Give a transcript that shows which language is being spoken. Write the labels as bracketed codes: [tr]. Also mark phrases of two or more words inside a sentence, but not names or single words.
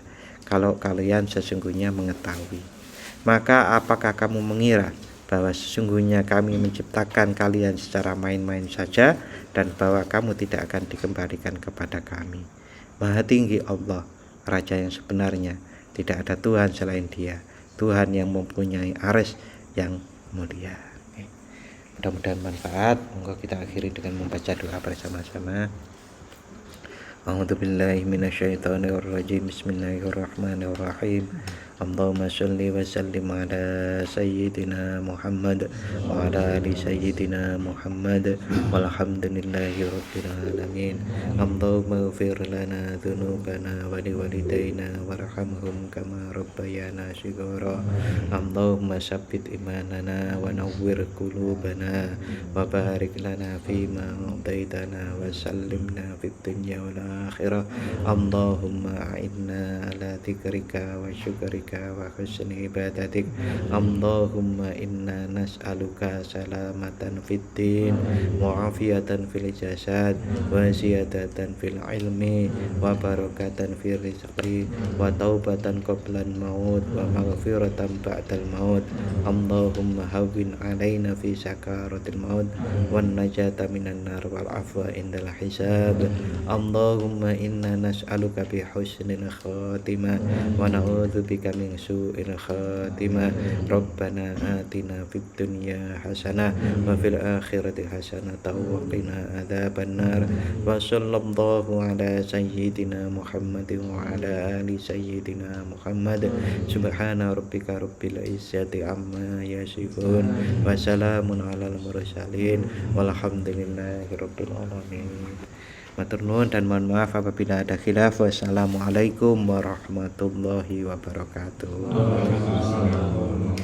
[id] Kalau kalian sesungguhnya mengetahui, maka apakah kamu mengira bahwa sesungguhnya kami menciptakan kalian secara main-main saja dan bahwa kamu tidak akan dikembalikan kepada kami? Maha tinggi Allah, Raja yang sebenarnya, tidak ada Tuhan selain Dia, Tuhan yang mempunyai arsy yang mulia." Mudah-mudahan manfaat. Monggo kita akhiri dengan membaca doa bersama-sama. [ar] أعوذ بالله من الشيطان الرجيم. بسم الله الرحمن الرحيم. اللهم صل وسلم على سيدنا محمد وعلى آل سيدنا محمد والحمد لله رب العالمين. اللهم اغفر لنا ذنوبنا ولوالدينا وارحمهم كما ربيانا صغارا. اللهم ثبت إيماننا ونور قلوبنا وبارك لنا فيما أعطيتنا وسلمنا في الدنيا والآخرة. اللهم أعنا على ذكرك وشكرك وحسن عبادتك. اللهم إنا نسألك سلامة في الدين وعافية في الجسد وزيادة في العلم وبركة في الرزق وتوبة قبل الموت ومغفرة بعد الموت. اللهم هون علينا في سكرات الموت والنجاة من النار والعفو عند الحساب. اللهم إنا نسألك بحسن الخاتمة ونعوذ بك من سوء الخاتمة. ربنا آتنا في الدنيا حسنة وفي الآخرة حسنة وقنا عذاب النار. وصلى الله على سيدنا محمد وعلى آل سيدنا محمد. سبحان ربك رب العزة عما يصفون وسلام على المرسلين والحمد لله رب العالمين. [jv] Matur nuwun [id] dan mohon maaf apabila ada khilaf. [ar] والسلام عليكم ورحمة الله وبركاته.